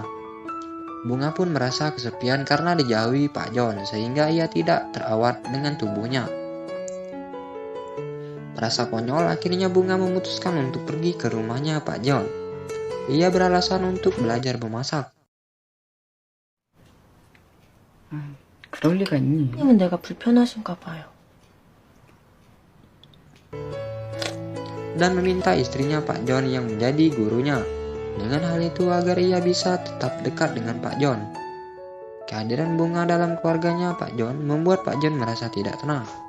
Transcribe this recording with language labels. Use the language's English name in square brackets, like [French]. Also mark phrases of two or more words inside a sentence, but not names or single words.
[Indonesian] Bunga pun merasa kesepian karena dijauhi Pak John, sehingga ia tidak terawat dengan tubuhnya. Merasa konyol, akhirnya Bunga memutuskan untuk pergi ke rumahnya Pak John. Ia beralasan untuk belajar memasak. [Korean] 그럴 리가 있니? 선생님은 내가 불편하신가 봐요. [Indonesian] Dan meminta istrinya Pak John yang menjadi gurunya. Dengan hal itu agar ia bisa tetap dekat dengan Pak John. Kehadiran Bunga dalam keluarganya Pak John membuat Pak John merasa tidak tenang.